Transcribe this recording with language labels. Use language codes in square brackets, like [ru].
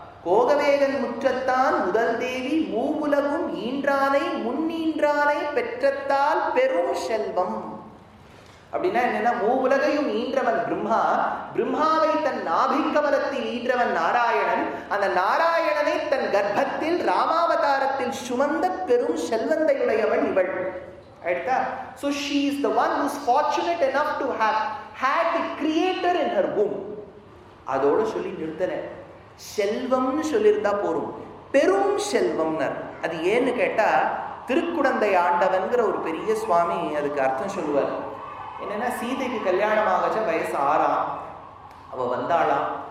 [ta] கோகவேகன் முற்றத்தான் முதல் தேவி மூவுலகும் ஈன்றானை முன்னீன்றானை பெற்றத்தால் பெரும் செல்வம். அப்படின்னா என்னன்னா, மூவுலகையும் ஈன்றவன் பிரம்மா, பிரம்மாவை தன் நாபிக்கமலத்தில் ஈன்றவன் நாராயணன், அந்த நாராயணனை தன் கர்ப்பத்தில் ராமாவதாரத்தில் சுமந்த பெரும் செல்வந்தையுடையவள் இவள். [en] So she is the one who is fortunate enough to have had the creator in her womb. [ta] அதோட சொல்லி நிறுத்தல, செல்வம்னு சொல்லியிருந்தா போரும், பெரும் செல்வம்னர். அது ஏன்னு கேட்டா திருக்குடந்தை ஆண்டவன்கிற ஒரு பெரிய சுவாமி அதுக்கு அர்த்தம் சொல்லுவார். என்னன்னா, சீதைக்கு கல்யாணம் ஆகச்ச வயசு 6. அவ வந்தாளாம்.